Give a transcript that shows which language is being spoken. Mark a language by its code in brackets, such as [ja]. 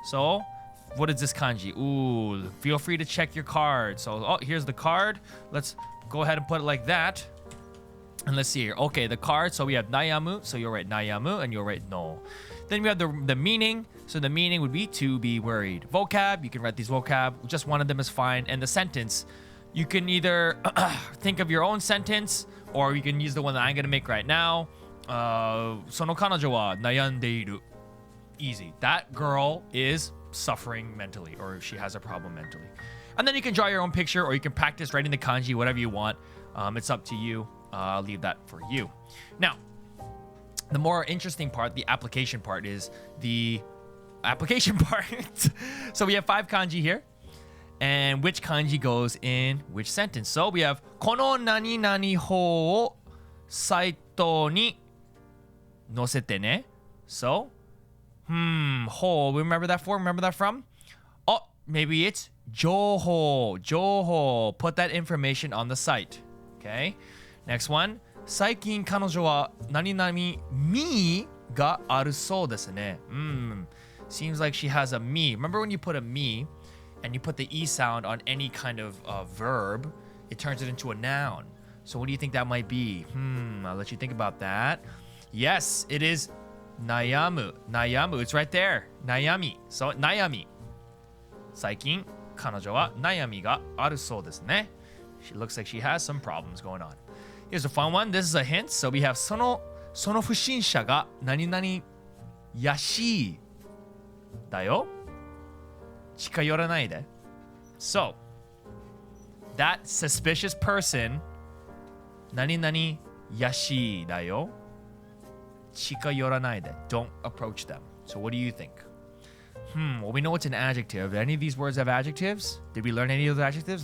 [en] So what is this kanji? Ooh, feel free to check your card. So here's the card. Let's go ahead and put it like that. And let's see here. Okay, the card. So we have Nayamu. So you'll write Nayamu and you'll write no. Then we have the meaning. So the meaning would be to be worried. Vocab, you can write these vocab. Just one of them is fine. And the sentence, you can either think of your own sentence or you can use the one that I'm going to make right now. [ja] その彼女は悩んでいる. [en] Easy. That girl is suffering mentally or she has a problem mentally. And then you can draw your own picture or you can practice writing the kanji, whatever you want. It's up to you. I'll leave that for you. Now, the more interesting part, the application part, is the application part. So we have 5 kanji here. And which kanji goes in which sentence? So we have [ja] この何々法をサイトに載せてね. [en] So, ho, remember that from? Oh, maybe it's 情報. Put that information on the site. Okay? Next one. [ja] 最近彼女は何々みがあるそうですね. [en] Seems like she has a me. Remember when you put a me and you put the e sound on any kind of verb, it turns it into a noun. So what do you think that might be? I'll let you think about that. Yes, it is Nayamu. It's right there. Nayami. So Nayami. [ja] 最近彼女は悩みがあるそうですね. [en] She looks like she has some problems going on. Here's a fun one. This is a hint. So we have [ja] その不審者が何々やしいだよ. 近寄らないで. [en] So, that suspicious person [ja] 何々やしいだよ. 近寄らないで. [en] Don't approach them. So what do you think? Well, we know it's an adjective. Do any of these words have adjectives? Did we learn any of those adjectives?